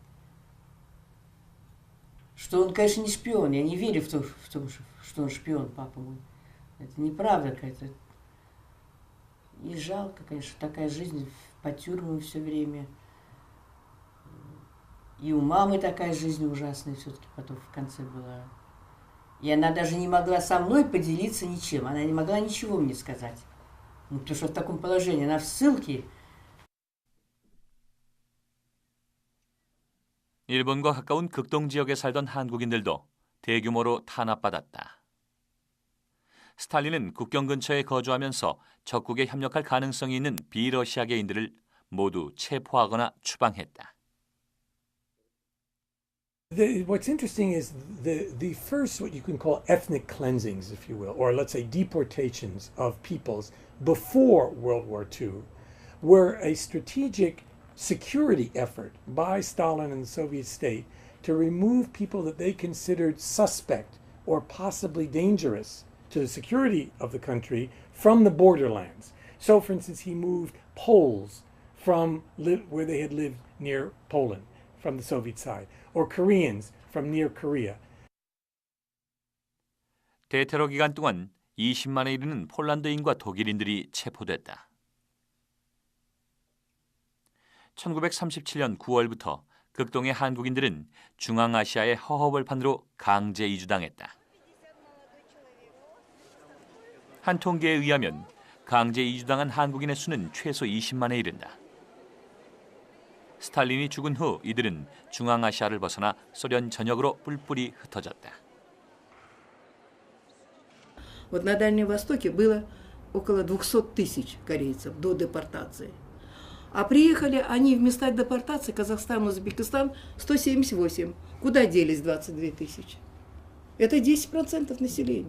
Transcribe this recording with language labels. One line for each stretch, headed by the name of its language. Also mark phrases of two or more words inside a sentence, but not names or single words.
Russian: Что он, конечно, не шпион. Я не верю в то, что он шпион, папа мой. Это неправда какая-то. И жалко, конечно, такая жизнь по тюрьмам все время. И у мамы такая жизнь ужасная все-таки потом в конце была. И она даже не могла со мной поделиться ничем. Она не могла ничего мне сказать. Ну, потому что в таком положении. Она в ссылке.
Korean: 일본과 가까운 극동 지역에 살던 한국인들도 대규모로 탄압받았다. 스탈린은 국경 근처에 거주하면서 적국에 협력할 가능성이 있는 비러시아계인들을 모두 체포하거나 추방했다.
English: What's interesting is the first, what you can call ethnic cleansings, if you will, or let's say deportations of peoples before World War II, were a strategic security effort by Stalin and the Soviet state to remove people that they considered suspect or possibly dangerous to the security of the country from the borderlands. So, for instance, he moved Poles from where they had lived near Poland, from the Soviet side, or Koreans from near Korea.
Korean: 대테러 기간 동안 20만에 이르는 폴란드인과 독일인들이 체포됐다. 1937년 9월부터 극동의 한국인들은 중앙아시아의 허허벌판으로 강제 이주당했다. 한 통계에 의하면 강제 이주당한 한국인의 수는 최소 20만에 이른다. 스탈린이 죽은 후 이들은 중앙아시아를 벗어나 소련 전역으로 뿔뿔이 흩어졌다.
Russian: Вот на Дальнем Востоке было около 200 тысяч корейцев до депортации. А приехали они в места депортации, Казахстан, Узбекистан, 178. Куда делись 22 тысячи? Это 10% населения.